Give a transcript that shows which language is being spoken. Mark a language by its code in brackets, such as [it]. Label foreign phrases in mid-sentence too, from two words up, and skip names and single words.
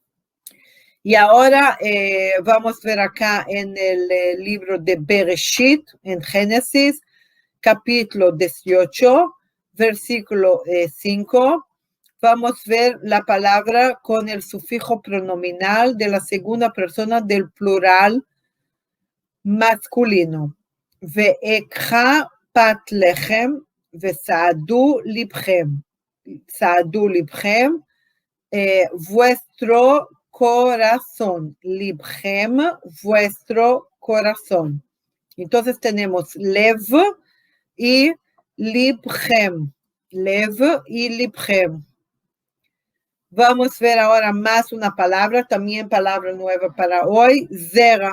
[es] Y ahora vamos a ver acá en el libro de Bereshit, en Génesis, capítulo 18, versículo 5, vamos a ver la palabra con el sufijo pronominal de la segunda persona del plural masculino. [he] ואקחה פת לחם וסעדו לבכם. סעדו לבכם, [es] vuestro corazón. Libchem, vuestro corazón. Entonces tenemos lev y libchem. Lev y libchem. Vamos a ver ahora más una palabra, también palabra nueva para hoy, zera.